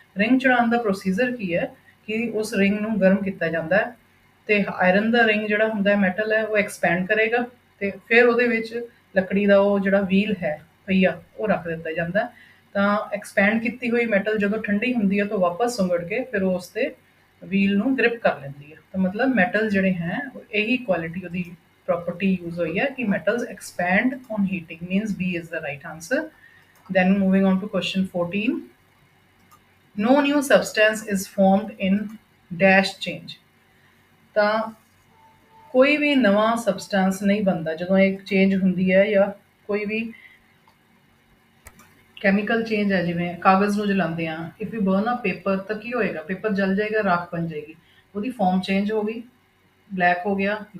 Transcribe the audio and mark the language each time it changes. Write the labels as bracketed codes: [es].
[pa] Ring ਚੜਾਉਣ ਦਾ procedure ਕੀ ਹੈ ਕਿ ਉਸ ਰਿੰਗ ਨੂੰ ਗਰਮ ਕੀਤਾ ਜਾਂਦਾ ਹੈ ਤੇ ਆਇਰਨ ਦਾ ਰਿੰਗ ਜਿਹੜਾ ਹੁੰਦਾ ਹੈ ਮੈਟਲ ਹੈ ਉਹ ਐਕਸਪੈਂਡ ਕਰੇਗਾ ਤੇ ਫਿਰ ਉਹਦੇ ਵਿੱਚ ਲੱਕੜੀ ਦਾ ਉਹ ਜਿਹੜਾ ਵੀਲ ਹੈ ਪਹੀਆ ਉਹ ਰੱਖ ਦਿੱਤਾ ਜਾਂਦਾ। ਤਾਂ ਐਕਸਪੈਂਡ ਕੀਤੀ ਹੋਈ ਮੈਟਲ ਜਦੋਂ ਠੰਡੀ ਹੁੰਦੀ ਹੈ ਤਾਂ ਵਾਪਸ ਸੁੰਗੜ ਕੇ ਫਿਰ ਉਹ ਉਸ 'ਤੇ ਵੀਲ ਨੂੰ ਗ੍ਰਿਪ ਕਰ ਲੈਂਦੀ ਹੈ। ਤਾਂ ਮਤਲਬ ਮੈਟਲ ਜਿਹੜੇ ਹੈ ਇਹੀ ਕੁਆਲਿਟੀ ਉਹਦੀ property use ਹੋਈ ਹੈ ਕਿ [en] metals expand on heating, means B is the right answer। then moving on to question 14, no new substance is formed in dash change। [pa] ਤਾਂ ਕੋਈ ਵੀ ਨਵਾਂ ਸਬਸਟੈਂਸ ਨਹੀਂ ਬਣਦਾ ਜਦੋਂ ਇੱਕ ਚੇਂਜ ਹੁੰਦੀ ਹੈ ਜਾਂ ਕੋਈ ਵੀ ਕੈਮੀਕਲ ਚੇਂਜ ਹੈ। ਜਿਵੇਂ ਕਾਗਜ਼ ਨੂੰ ਜਲਾਉਂਦੇ ਹਾਂ, [en] if you burn a paper [pa] ਤਾਂ ਕੀ ਹੋਏਗਾ? ਪੇਪਰ ਜਲ ਜਾਏਗਾ, ਰਾਖ ਬਣ ਜਾਏਗੀ, ਉਹਦੀ ਫਾਰਮ ਚੇਂਜ ਹੋ ਗਈ, ਬਲੈਕ ਹੋ ਗਿਆ।